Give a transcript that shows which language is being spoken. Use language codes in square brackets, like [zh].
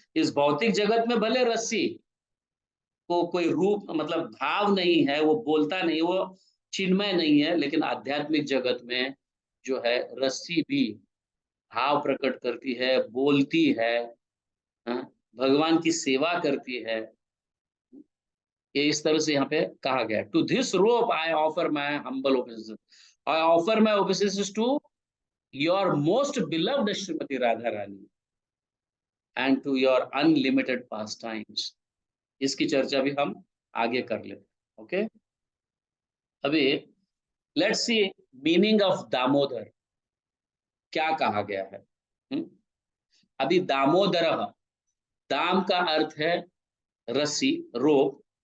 [hi] इस भौतिक जगत में भले रस्सी को कोई रूप मतलब भाव नहीं है, वो बोलता नहीं, वो चिन्मय नहीं है, लेकिन आध्यात्मिक जगत में जो है रस्सी भी भाव प्रकट करती है, बोलती है, भगवान की सेवा करती है। ये इस तरह से यहाँ पे कहा गया, [en] To this rope I offer my humble obeisances, I offer my obeisances to your most beloved Shrimati Radha Rani. and to your unlimited pastimes. [hi] इसकी चर्चा भी हम आगे कर लेते हैं. ओके, अभी [en] Let's see meaning of Damodar. [hi] क्या कहा गया है? अभी दामोदर, दाम का अर्थ है रस्सी, रोप.